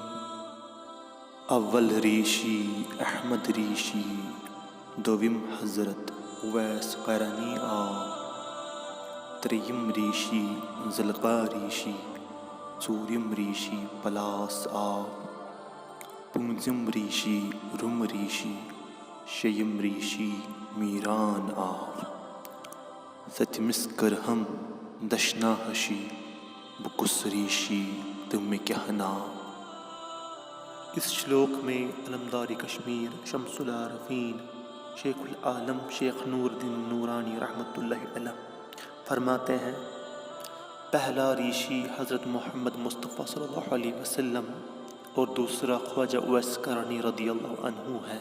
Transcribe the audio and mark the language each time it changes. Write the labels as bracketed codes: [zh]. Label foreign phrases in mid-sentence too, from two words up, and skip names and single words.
[ks] اول ریشی احمد ریشی، دوم حضرت اویس قرنی آ، تریم ریشی زلقا ریشی، ژوٗرِم ریشی پلاس آ، پوٗنٛژِم ریشی روم ریشی، شیٚیِم ریشی میران آو، سٔتمِس کٔرہم دشناہشی، بہٕ کُس ریشی تہٕ مےٚ کیٛاہ ناو۔ [ur] اس شلوک میں علمدار کشمیر شمس العارفین شیخ العالم شیخ نور الدین نورانی [ar] رحمۃ اللہ علیہ [ur] فرماتے ہیں، پہلا ریشی حضرت محمد مصطفیٰ [ar] صلی اللہ علیہ وسلم [ur] اور دوسرا خواجہ اویس قرنی [ar] رضی اللہ عنہ [ur] ہے۔